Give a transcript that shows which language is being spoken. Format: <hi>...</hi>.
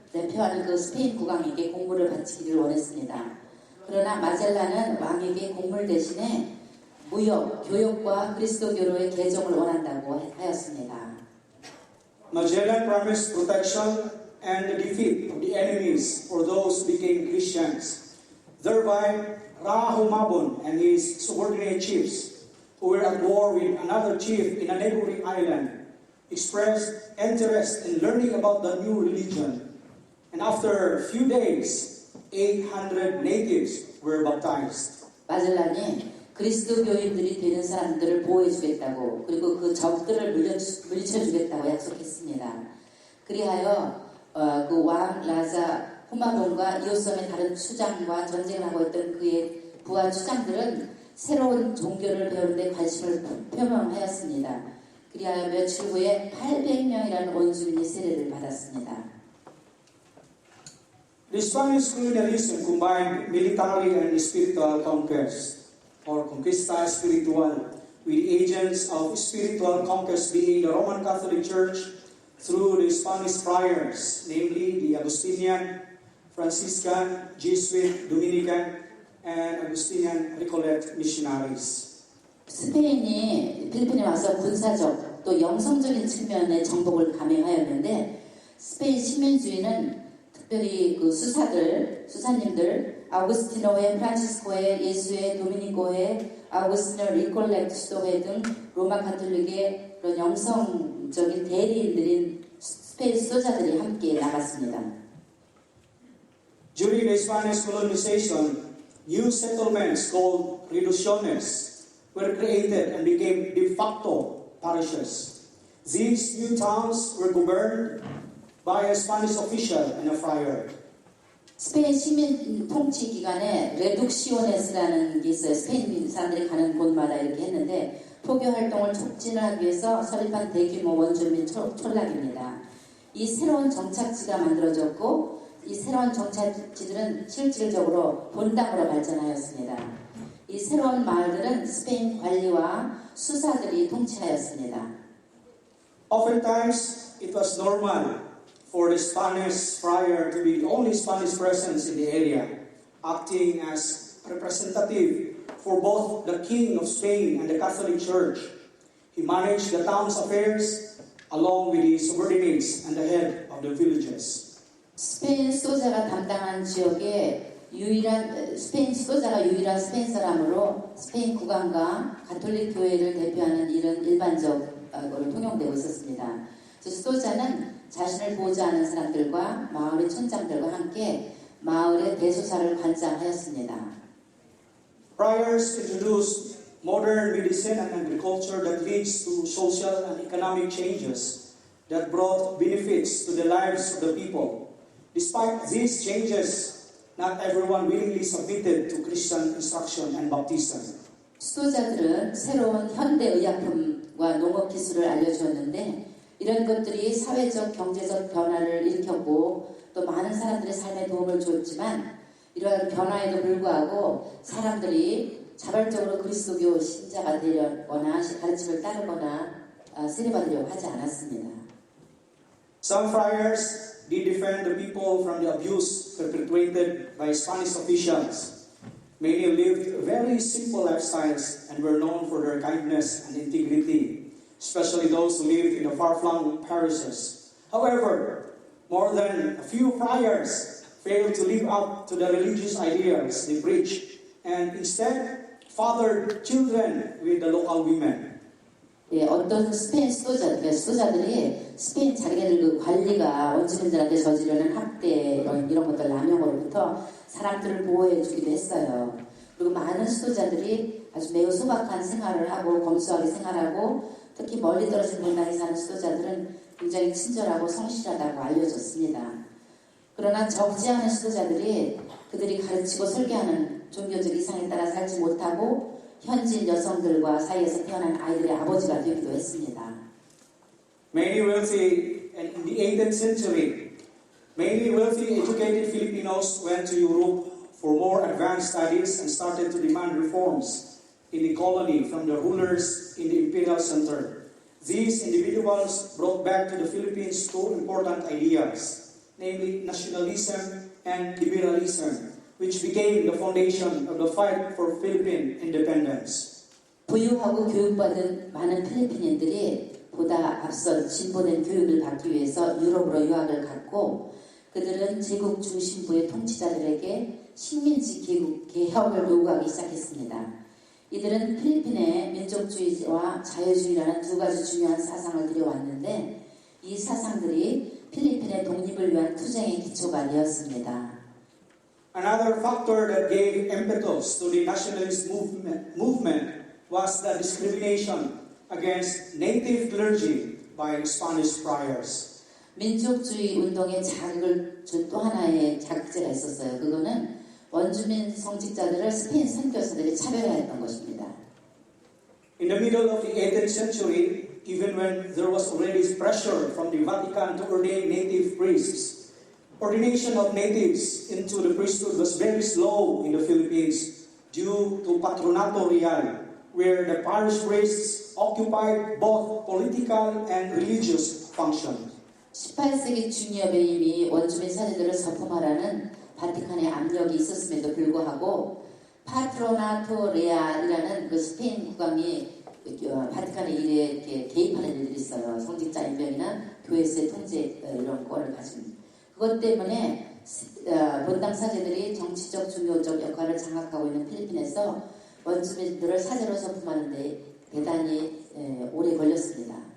<ko>대표하는 그 스페인 국왕에게 공물을 바치기를 원했습니다. 그러나 마젤란은 왕에게 공물 대신에 무역, 교역과 그리스도교로의 개종을 원한다고 하였습니다.</ko> <en>Magellan promised protection and the defeat of the enemies for those who became Christians. Thereby, Raha Humabon and his subordinate chiefs, who were at war with another chief in a neighboring island, expressed interest in learning about the new religion. And after a few days, 800 natives were baptized.</en> <ko>마젤란이 그리스도교인들이 되는 사람들을 보호해주겠다고 그리고 그 적들을 물리쳐주겠다고 약속했습니다. 그리하여 그 왕 라자 후마본과 이웃섬의 다른 추장과 전쟁을 하고 있던 그의 부하 추장들은 새로운 종교를 배우는 데 관심을 표명하였습니다. 그리하여 며칠 후에 800명이라는 원주민이 세례를 받았습니다.</ko> <en>The Spanish colonialism combined military and spiritual conquest, or conquista espiritual, with agents of spiritual conquest being the Roman Catholic Church through the Spanish friars, namely the Augustinian, Franciscan, Jesuit, Dominican, and Augustinian Recollet missionaries.</en> <ko>스페인이 필리핀에 와서 군사적 또 영성적인 측면의 정복을 감행하였는데 스페인 식민주의는 특별히 그 수사님들 아우구스티노회, 프란치스코회, 예수회, 도미니코회, 아우구스티노 리콜렉트 수도회 등 로마 가톨릭의 그런 영성적인 대리인들인 스페인 수도자들이 함께 나갔습니다.</ko> <en>During the Spanish colonization, new settlements called reducciones were created and became de facto parishes. These new towns were governed by a Spanish official and a friar.</en> <ko>스페인 시민 통치 기간에 레둑시오네스라는 게 있어요. 스페인 사람들이 가는 곳마다 이렇게 했는데 포교 활동을 촉진을 하기 위해서 설립한 대규모 원주민 촌락입니다. 이 새로운 정착지가 만들어졌고 이 새로운 정착지들은 실질적으로 본당으로 발전하였습니다. 이 새로운 마을들은 스페인 관리와 수사들이 통치하였습니다.</ko> <en>Oftentimes, it was normal for the Spanish friar to be the only Spanish presence in the area, acting as representative for both the King of Spain and the Catholic Church. He managed the town's affairs along with his subordinates and the head of the villages.</en> <ko>스페인 수도자가 담당한 지역에 스페인 스페인 사람으로 스페인 국왕과 가톨릭 교회를 대표하는 일은 일반적으로 통용되고 있었습니다. 수도자는 자신을 보호하는 사람들과 마을의 촌장들과 함께 마을의 대소사를 관장하였습니다.</ko> <en>Friars introduced modern medicine and agriculture that leads to social and economic changes that brought benefits to the lives of the people. Despite these changes, not everyone willingly submitted to Christian instruction and baptism.</en> <ko>수도자들은 새로운 현대 의약품과 농업 기술을 알려주었는데 이런 것들이 사회적, 경제적 변화를 일으켰고 또 많은 사람들의 삶에 도움을 줬지만 이러한 변화에도 불구하고 사람들이 자발적으로 그리스도교 신자가 되려거나 가르침을 따르거나 세례받으려고 하지 않았습니다.</ko> <en>Some friars did defend the people from the abuse perpetrated by Spanish officials. Many lived very simple lifestyles and were known for their kindness and integrity. especially those who lived in the far-flung parishes. However, more than a few friars failed to live up to the religious ideals they preached, and instead fathered children with the local women.</en> <ko>예, 어떤 스페인 수도자들이 스페인 자기네들 그 관리가 원주민들한테 저지르는 학대 이런 것들 남용으로부터 사람들을 보호해 주기도 했어요. 그리고 많은 수도자들이 아주 매우 소박한 생활을 하고 검소하게 생활하고 특히 멀리 떨어진 분당에 사는 수도자들은 굉장히 친절하고 성실하다고 알려졌습니다. 그러나 적지 않은 수도자들이 그들이 가르치고 설계하는 종교적 이상에 따라 살지 못하고 현지인 여성들과 사이에서 태어난 아이들의 아버지가 되기도 했습니다.</ko> <en>Many wealthy, and in the 18th century, many wealthy educated Filipinos went to Europe for more advanced studies and started to demand reforms in the colony from the rulers in the imperial center. These individuals brought back to the Philippines two important ideas, namely nationalism and liberalism, which became the foundation of the fight for Philippine independence.</en> <ko>부유하고 교육받은 많은 필리핀인들이 보다 앞선 진보된 교육을 받기 위해서 유럽으로 유학을 갔고 그들은 제국 중심부의 통치자들에게 식민지 개혁을 요구하기 시작했습니다. 이들은 필리핀의 민족주의와 자유주의라는 두 가지 중요한 사상을 들여왔는데 이 사상들이 필리핀의 독립을 위한 투쟁의 기초가 되었습니다.</ko> <en>Another factor that gave impetus to the nationalist movement was the discrimination against native clergy by Spanish friars.</en> <ko>민족주의 운동에 자극을 준 또 하나의 자극제가 있었어요. 그거는 원주민 성직자들을 스페인 선교사들이 차별화했던 것입니다.</ko> <en>In the middle of the 18th century, even when there was already pressure from the Vatican to ordain native priests, ordination of natives into the priesthood was very slow in the Philippines due to Patronato Real, where the parish priests occupied both political and religious functions.</en> <ko>18세기 중엽에 이미 원주민 사제들을 서품하라는 바티칸의 압력이 있었음에도 불구하고 파트로나토 레알이라는 그 스페인 국왕이 바티칸의 일에 개입하는 일들이 있어요. 성직자 임명이나 교회에서의 통제 이런 권을 가진 그것 때문에 본당 사제들이 정치적 종교적 역할을 장악하고 있는 필리핀에서 원주민들을 사제로 서품하는 데 대단히 오래 걸렸습니다.</ko>